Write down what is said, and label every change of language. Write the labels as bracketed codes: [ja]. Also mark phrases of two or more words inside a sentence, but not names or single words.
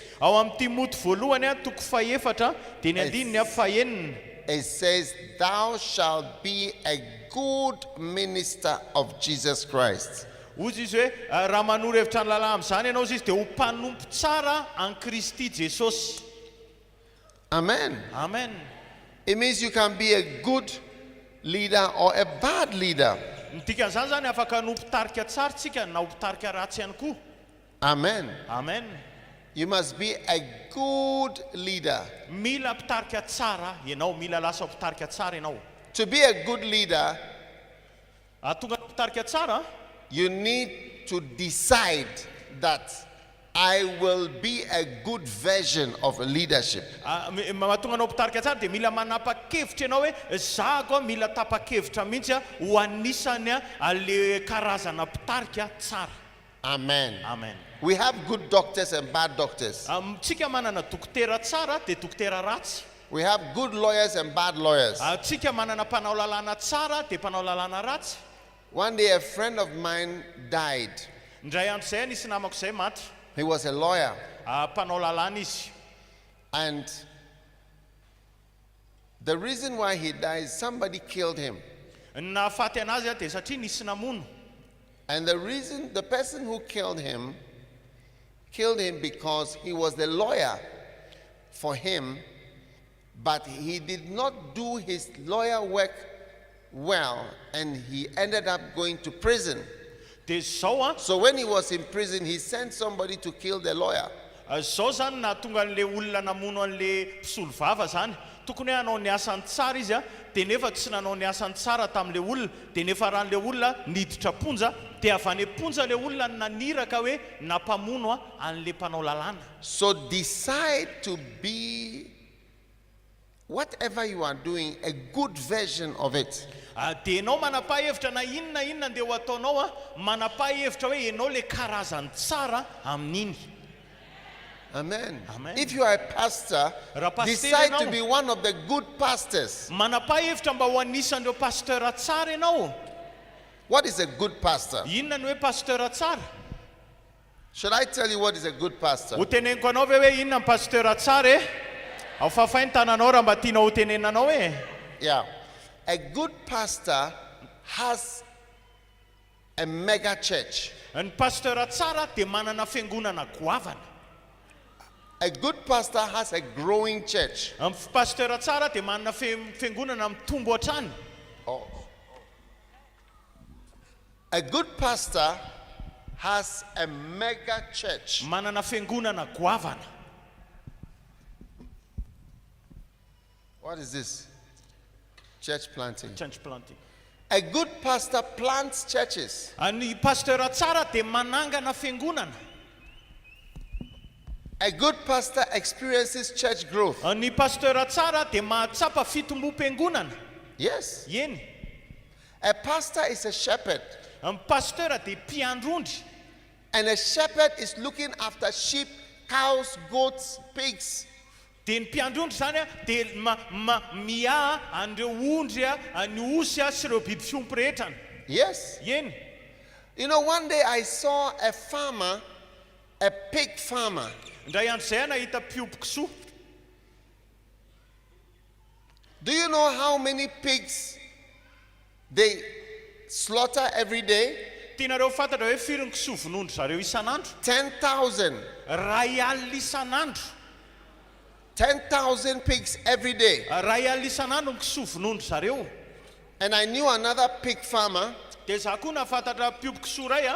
[mg] Ao amin'ny Timoty voalohany toko faefatra dia ny andininy fahenina. [en] it says, "Thou shalt be a good minister of Jesus Christ, [mg] Ozy izy hoe raha manoro hevitra ny lalàna amin'izany ianao izy dia ho mpanompo tsara an Kristy Jesosy. Amen. Amen. [en] It means you can be a good leader or a bad leader. [mg] Ny dikan'izany zany afaka no mpitarika tsara tsika na ho mpitarika ratsy ihany koa. Amen. Amen. [en] You must be a good leader. [mg] Mila mpitarika tsara ianao, mila lasa mpitarika tsara ianao. [en] To be a good leader, [mg] Tonga mpitarika tsara, [en] you need to decide that I will be a good version of leadership. [mg] mahatonga anao mpitarika tsara dia mila manapa-kevitra ianao hoe za koa mila tapa-kevitra mihitsy ho anisany le karazana mpitarika tsara. Amen. Amen. [en] We have good doctors and bad doctors. [mg] Tsika manana dokotera tsara dia dokotera ratsy. [en] We have good lawyers and bad lawyers. [mg] Tsika manana mpanao lalàna tsara dia mpanao lalàna ratsy. [en] One day a friend of mine died. [mg] Indray andro zay nisy namako zay maty. [en] He was a lawyer. [mg] Mpanao lalàna izy. [en] And the reason why he died, somebody killed him. [mg] Nahafaty anazy dia satria nisy namono. [en] And the person who killed him because he was the lawyer for him, but he did not do his lawyer work well, and he ended up going to prison. So when he was in prison, he sent somebody to kill the lawyer. [mg] Zao zany nahatonga an'le olona namono an'le mpisolo vava zany. Tokony hoe hanao ny asany tsara izy dia nefa tsy nanao ny asany tsara tamin'le olona, dia nefa rahan'le olona niditra ponja, dia avy any ponja le olona naniraka hoe nampamono an'le mpanao lalàna. [en] So decide to be, whatever you are doing, a good version of it. [mg] Dia enao manapa-hevitra na inona dia ho ataonao manapa-hevitra hoe enao le karazany tsara amin'iny. Amen. Amen. [en] If you are a pastor, decide to be one of the good pastors. [mg] Manapa-hevitra mba ho anisan'ireo pasteur tsara enao. [en] What is a good pastor? [mg] Inona ny hoe pasteur tsara? [en] Should I tell you what is a good pastor? [mg] Ho teneniko anao ve hoe inona ny pasteur tsara e? Ao fafainy tananao raha mba tiana ho tenenanao e. [en] Yeah. A good pastor has a mega church. [mg] Ny pasteur tsara dia manana fiangonana goavana. [en] A good pastor has a growing church. [mg] Ny pasteur tsara dia manana fiangonana mitombo hatrany. [en] A good pastor has a mega church. [mg] Manana fiangonana goavana. [en] What is this? Church planting. Church planting. A good pastor plants churches. [mg] Ny pasteur tsara dia manangana fiangonana. [en] A good pastor experiences church growth. [mg] Ny pasteur tsara dia mahatsapa fitombom-piangonana. [en] Yes. [mg] Eny. [en] A pastor is a shepherd. [mg] Ny pasteur dia mpiandrondry. [en] And a shepherd is looking after sheep, cows, goats, pigs. [mg] Dia ny mpiandrondry zany dia miaha an'ireo ondry ny osy sy ireo biby fiompy rehetrany. [en] Yes. [mg] Eny. [en] You know, one day I saw a farmer, a pig farmer. [mg] Indray andro zay nahita mpiompy kisoa. [en] Do you know how many pigs they slaughter every day? [mg] Tianareo fantatra hoe firy ny kisoa vonondry zareo isan'andro? [en] 10,000. [mg] Ray alina isan'andro. [en] 10,000 pigs every day. [mg] Ray alina isan'andro ny kisoa vonondry zareo. [en] And I knew another pig farmer. [mg] Dia za koa nafantatra mpiompy kisoa ray